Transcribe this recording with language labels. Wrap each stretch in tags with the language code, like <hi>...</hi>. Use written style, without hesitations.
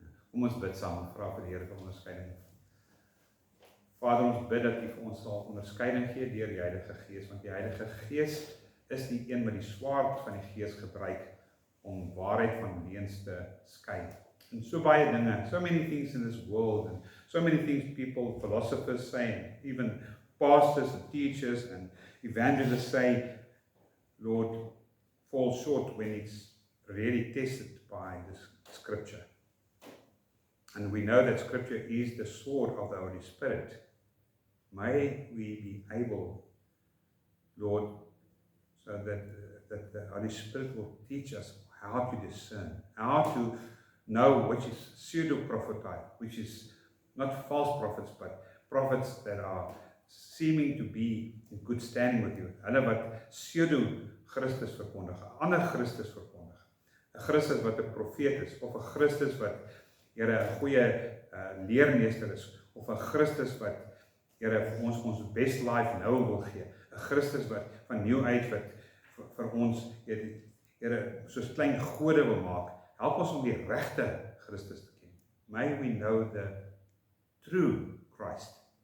<af>Kom ons bid saam en vra vir die Here vir onderskeiding. Vader, ons bid dat U vir ons sal onderskeiding gee deur die Heilige Gees, want die Heilige Gees is die een wat die swaard van die Gees gebruik om waarheid van leuns te skei.</af> <en>And</en> <af>so baie dinge,</af> <en>so many things in this world, and so many things people, philosophers say, and even pastors and teachers and evangelists say, Lord, fall short when it's really tested by this Scripture. And we know that Scripture is the sword of the Holy Spirit. May we be able, Lord, so that the Holy Spirit will teach us how to discern, how to know which is pseudo-prophetic, which is not false prophets, but prophets that are seeming to be in good standing with you.</en> <af>Hulle wat pseudo-Christus verkondig, 'n ander Christus verkondig. 'n Christus wat 'n profeet is, of 'n Christus wat, Here, 'n goeie leermeester is, of 'n Christus wat, Here, vir ons</af> <en>best life</en> <af>nou wil gee. 'n Christus wat van nieuw uit wat vir ons, Here, soos klein gode wil maak. Help ons om die regte Christus te ken.</af> <en>May we know the true Christ.</en>